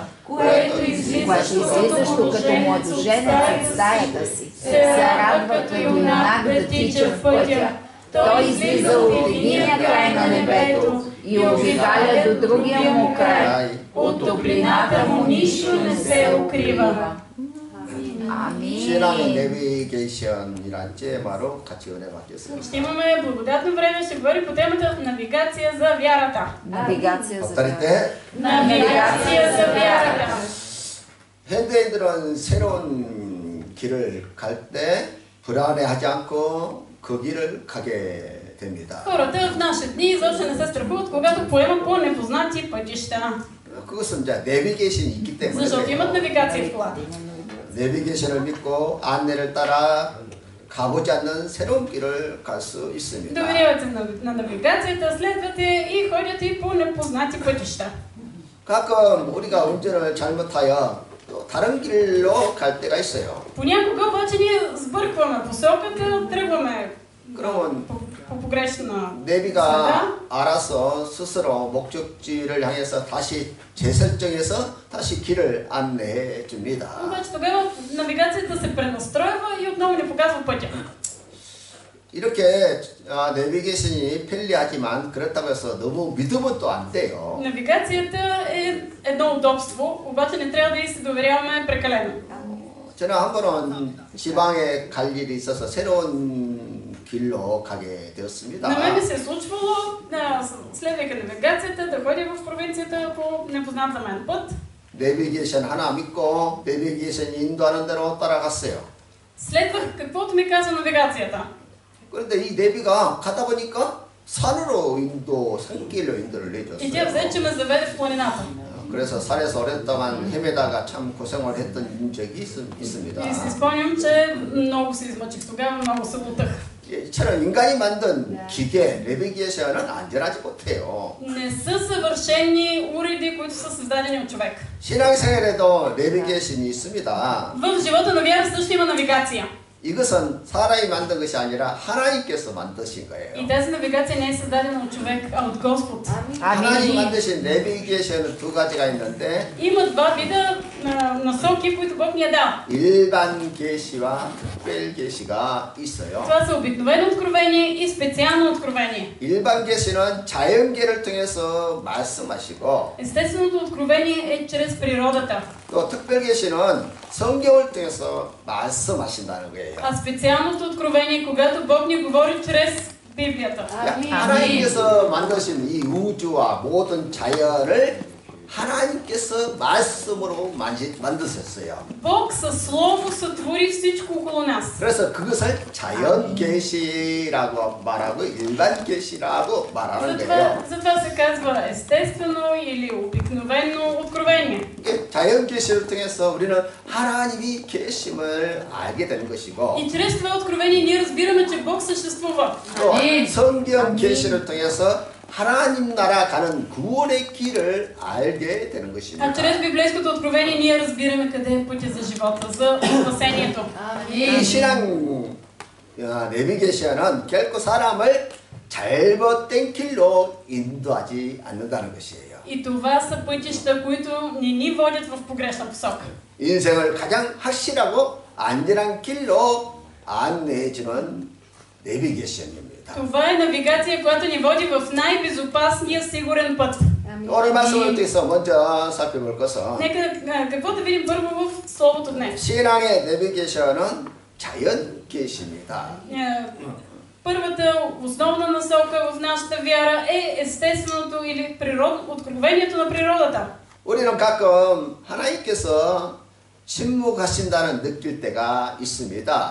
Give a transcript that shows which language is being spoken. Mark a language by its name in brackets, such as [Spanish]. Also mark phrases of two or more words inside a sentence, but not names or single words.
[Bulgarian] Което излизащо като младоженец в стаята си, се радва като юнак да тича в пътя. Той излиза от единия край на небето и обикаля до другия му край. От топлината му нищо не се укрива. [Korean] 신앙의 [Bulgarian] Амин. [Korean] 내비게이션이란 테마로 같이 은혜 받겠습니다. [Bulgarian] Ще имаме благодатно време, ще говори по темата навигация за вярата. Навигация за [Korean] 엎드릴 [Bulgarian] вяра. [Korean] 때 [Bulgarian] Навигация за вярата. [Korean] 현대인들은 새로운 길을 갈 때 불안해하지 않고 그 길을 가게 됩니다. [Bulgarian] Хората в наши дни изобщо не се страхуват, когато поемат по непознати пътища. [Korean] 그것은 이제 내비게이션이 있기 때문에 [Bulgarian] Защото имат навигация в колата. [Korean] 내비게이션을 믿고 안내를 따라 가보지 않는 새로운 길을 갈 수 있습니다. [Bulgarian] Доверявате на навигацията, следвате и ходят и по непознати пътища. [Korean] 가끔 우리가 운전을 잘못하여 또 다른 길로 갈 때가 있어요. [Bulgarian] Понякога обаче ние сбъркваме посоката, тръгваме [Korean] 그러면 [Bulgarian] по погрешна [Korean] 내비가 [Bulgarian] следа. [Korean] 알아서 스스로 목적지를 향해서 다시 재설정해서 다시 길을 안내해 줍니다. [Bulgarian] Обаче тогава навигацията се пренастройва и отново ни показва пътя. [Korean] 이렇게 내비게이션이 편리하지만 그렇다고 해서 너무 믿으면 또 안 돼요. [Bulgarian] Навигацията е едно удобство, обаче не трябва да й се доверяваме прекалено. [Korean] 저는 한 번은 지방에 갈 일이 있어서 새로운 길로 가게 되었습니다. [Bulgarian] На мен ми се е случвало, следвайки навигацията, да ходя в провинцията по непознат за мен път. [Korean] 내비게이션 하나 믿고 내비게이션이 인도하는 대로 따라갔어요. [Bulgarian] Следвах каквото ми казва навигацията. [Korean] 그런데 이 내비가 가다 보니까 산으로 산길로 인도를 [Bulgarian] И тя [Korean] 내줬어요. [Bulgarian] взе, че ме заведе в планината. [Korean] 그래서 산에서 오랫동안 헤매다가 참 고생을 했던 적이 있습니다. [Bulgarian] И си спомням, че много се измъчих тогава, много се лутах. [Korean] 이처럼 인간이 만든 기계, 내비게이션은 안전하지 못해요. [Bulgarian] Не са съвършени уреди, които са създадени от човек. [Korean] 신앙생활에도 내비게이션이 있습니다. [Bulgarian] В живота на вяра също има навигация. [Korean] 이것은 사람이 만든 것이 아니라 하나님께서 만드신 거예요. [Bulgarian] И тази навигация не е създадена от човек, а от Господ. [Korean] 하나님 만드신 내비게이션은 두 가지가 있는데 [Bulgarian] Има два вида насоки, които Бог ни е дал. [Korean] 일반 계시와 특별 계시가 있어요. [Bulgarian] Това са обикновено откровение и специално откровение. [Korean] 일반 계시는 자연계를 통해서 말씀하시고 [Bulgarian] Естественото откровение е чрез природата, [Korean] 또 특별 계시는 성경을 통해서 말씀하신다는 거예요. [Bulgarian] а специалното откровение, когато Бог ни говори чрез Библията. [Korean] 하나님께서 만드신 이 우주와 모든 자연을 하나님께서 말씀으로 만드셨어요. [Bulgarian] Бог със Слово сътвори всичко около нас. [Korean] 그래서 그것을 자연 계시라고 말하고 일반 계시라고 말하는 거예요. [Bulgarian] затова се казва естествено или обикновено откровение. [Korean] 자연 계시를 통해서 우리는 하나님이 계심을 알게 되는 것이고 [Bulgarian] И чрез това откровение ние разбираме, че Бог съществува. [Korean] 또 성경 계시를 통해서 하나님 나라 가는 구원의 길을 알게 되는 것입니다. [Bulgarian] А чрез библейското откровение ние разбираме къде е пътя за живота, за спасението. [Korean] 이 신앙 내비게이션은 결코 사람을 잘못된 길로 인도하지 않는다는 것이에요. [Bulgarian] И това са пътища, които не ни водят в погрешна посока. [Korean] 인생을 가장 확실하고 안전한 길로 안내해주는 내비게이션입니다. [Bulgarian] Това е навигация, която ни води в най-безопасния сигурен път. [Korean] 오늘 말씀을 통해서 먼저 살펴볼 것은 [Bulgarian] Нека какво да видим първо в Словото днес. [Korean] 신앙의 내비게이션은 자연 계시입니다. [Bulgarian] Първата основна насока в нашата вяра е естественото или откровението на природата. [Korean] 우리는 가끔 하나님께서 침묵하신다는 느낄 때가 있습니다.